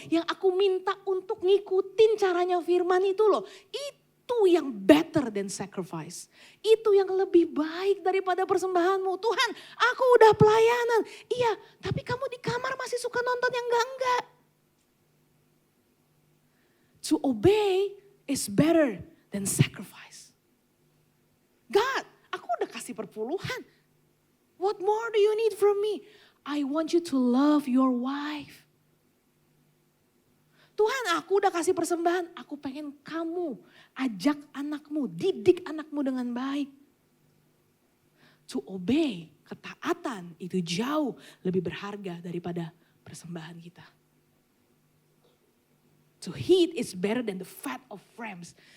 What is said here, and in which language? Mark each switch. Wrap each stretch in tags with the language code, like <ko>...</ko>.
<id>Yang aku minta untuk ngikutin caranya firman itu loh. Itu yang</id> <en>better than sacrifice.</en> <id>Itu yang lebih baik daripada persembahanmu. Tuhan, aku udah pelayanan. Iya, tapi kamu di kamar masih suka nonton yang enggak-enggak.</id> <en>To obey is better than sacrifice.</en> <id>God, aku udah kasih perpuluhan.</id> <en>What more do you need from me? I want you to love your wife.</en> <id>Tuhan, aku udah kasih persembahan. Aku pengen kamu ajak anakmu, didik anakmu dengan baik.</id> <en>To obey,</en> <id>ketaatan itu jauh lebih berharga daripada persembahan kita.</id> <en>To heed is better than the fat of rams.</en>